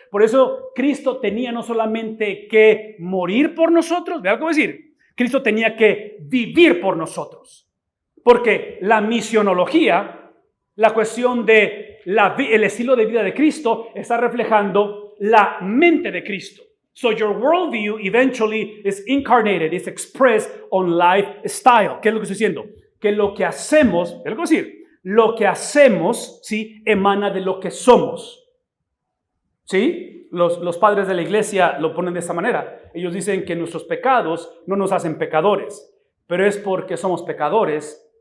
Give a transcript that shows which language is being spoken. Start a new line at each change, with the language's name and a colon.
Spanish: Por eso Cristo tenía no solamente que morir por nosotros, ¿vean cómo decir? Cristo tenía que vivir por nosotros. Porque la misionología, la cuestión de el estilo de vida de Cristo, está reflejando la mente de Cristo.
English: So your worldview eventually is incarnated, is expressed on lifestyle.
Spanish: ¿Qué es lo que estoy diciendo? Que lo que hacemos, ¿qué es lo que voy a decir? Lo que hacemos, ¿sí? Emana de lo que somos. ¿Sí? Los padres de la iglesia lo ponen de esta manera. Ellos dicen que nuestros pecados no nos hacen pecadores, pero es porque somos pecadores.